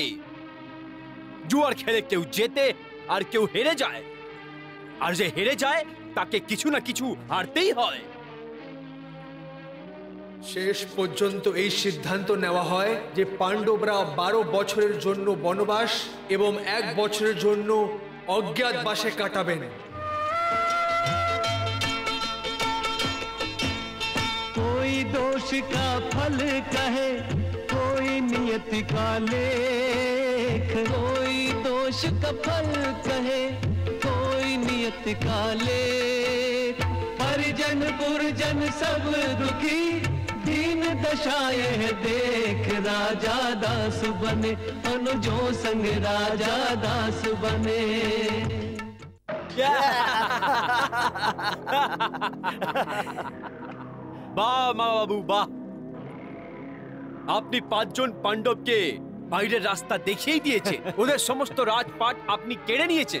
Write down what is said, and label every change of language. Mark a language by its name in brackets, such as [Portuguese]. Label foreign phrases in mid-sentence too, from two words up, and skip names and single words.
[Bangla] জুয়ার খেলে কেউ জেতে আর কেউ হেরে যায়, আর যে হেরে যায় তাকে কিছু না কিছু হারতেই হয়। শেষ পর্যন্ত এই সিদ্ধান্ত নেওয়া হয় যে পাণ্ডবরা 12 বছরের জন্য বনবাস এবং 1 বছরের জন্য অজ্ঞাতবাসে কাটাবেন। [Hindi] कोई दोष का फल कहे, कोई नियत का लेख, कोई दोष का फल कहे, कोई नियत का लेख। परिजन पुरजन सब दुखी, दीन दशाएं देख। राजा दास बने, अनुजों संग राजा दास बने। [Bangla] বাহ মা বাবু বাহ, আপনি 5 জন পাণ্ডবকে বাইরের রাস্তা দেখিয়ে দিয়েছেন, ওদের সমস্ত রাজপাট আপনি কেড়ে নিয়েছেন।